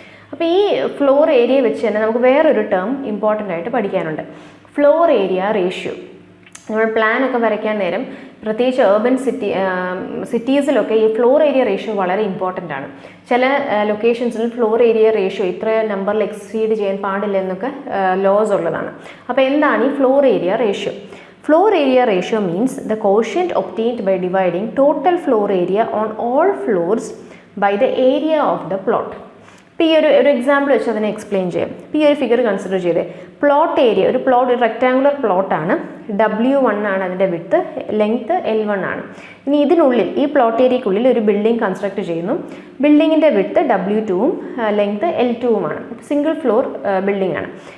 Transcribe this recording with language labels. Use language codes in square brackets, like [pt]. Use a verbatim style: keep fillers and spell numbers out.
[ml] അപ്പോൾ ഈ floor area വെച്ച് തന്നെ നമുക്ക് വേറൊരു ടേം ഇമ്പോർട്ടൻ്റ് ആയിട്ട് പഠിക്കാനുണ്ട്, ഫ്ലോർ ഏരിയ റേഷ്യോ. നമ്മൾ പ്ലാനൊക്കെ വരയ്ക്കാൻ നേരം പ്രത്യേകിച്ച് ഏർബൻ സിറ്റി സിറ്റീസിലൊക്കെ ഈ ഫ്ലോർ ഏരിയ റേഷ്യോ വളരെ ഇമ്പോർട്ടൻ്റ് ആണ്. ചില ലൊക്കേഷൻസിൽ ഫ്ലോർ ഏരിയ റേഷ്യോ ഇത്ര നമ്പറിൽ എക്സീഡ് ചെയ്യാൻ പാടില്ല എന്നൊക്കെ ലോസ് ഉള്ളതാണ്. അപ്പോൾ എന്താണ് ഈ floor area ratio? [en] Floor area ratio means the quotient obtained by dividing total floor area on all floors by the area of the plot. [ml] ഇപ്പോൾ ഈ ഒരു ഒരു എക്സാമ്പിൾ വെച്ച് അതിനെ എക്സ്പ്ലെയിൻ ചെയ്യാം. ഇപ്പോൾ ഈ ഒരു ഫിഗർ കൺസിഡർ ചെയ്തേ പ്ലോട്ട് ഏരിയ, ഒരു പ്ലോട്ട്, ഒരു റെക്റ്റാങ്കുലർ പ്ലോട്ടാണ്. ഡബ്ല്യു വൺ ആണ് അതിൻ്റെ വിഡ്ത്ത്, ലെങ്ത്ത് എൽ വൺ ആണ്. ഇനി ഇതിനുള്ളിൽ ഈ പ്ലോട്ട് ഏരിയയ്ക്കുള്ളിൽ ഒരു ബിൽഡിംഗ് കൺസ്ട്രക്ട് ചെയ്യുന്നു. ബിൽഡിങ്ങിൻ്റെ വിഡ്ത്ത് ഡബ്ല്യു ടൂവും length L ടൂവുമാണ്. Single floor building ആണ്.